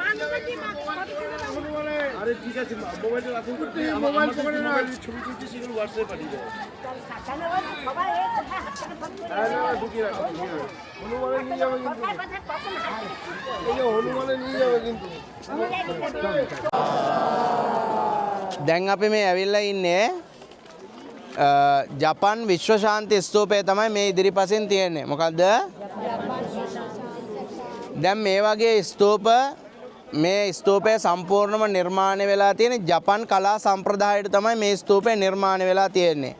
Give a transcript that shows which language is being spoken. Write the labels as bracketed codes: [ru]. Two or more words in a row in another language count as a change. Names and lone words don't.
[bn] আরে ঠিক আছে মোবাইলটা রাখুন মোবাইল ফোনে না ছবি তুলছি সেগুলো হোয়াটসঅ্যাপে পাঠিয়ে দেবো। ঢুকিয়ে রাখো হনুমানে নিয়ে যাবে কিন্তু এই যে হনুমানে নিয়ে যাবে কিন্তু [si] දැන් අපි මේ ඇවිල්ලා ඉන්නේ ජපන් විශ්ව ශාන්ති ස්තූපය තමයි මේ ඉදිරිපසින් තියෙන්නේ. මොකද්ද? දැන් මේ වගේ ස්තූප මේ ස්තූපය සම්පූර්ණම නිර්මාණය වෙලා තියෙන්නේ ජපන් කලා සම්ප්‍රදායට තමයි මේ ස්තූපය නිර්මාණය වෙලා තියෙන්නේ.